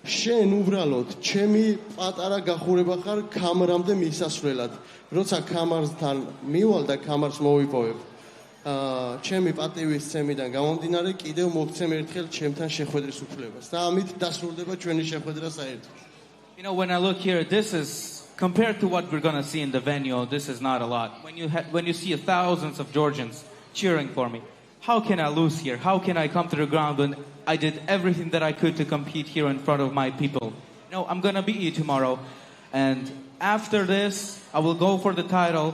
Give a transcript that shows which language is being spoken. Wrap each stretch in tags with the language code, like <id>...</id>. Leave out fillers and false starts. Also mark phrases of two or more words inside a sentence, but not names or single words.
<ka>შენ უბრალოდ ჩემი პატარა გახურება ხარ კამერამდე მისასვლელად. როცა კამერასთან მივალ და კამერას მოვიპოვებ. ჩემი პატივის ცემიდან გამომდინარე კიდევ მოგცემ ერთხელ ჩემთან შეხვედრის უფლებას და ამით დასრულდება ჩვენი შეხვედრა საერთოდ.</ka> <en>You know, when I look here, this is, compared to what we're going to see in the venue, this is not a lot. When you see thousands of Georgians cheering for me, how can I lose here? How can I come to the ground when I did everything that I could to compete here in front of my people? No, I'm going to beat you tomorrow. And after this, I will go for the title.</en>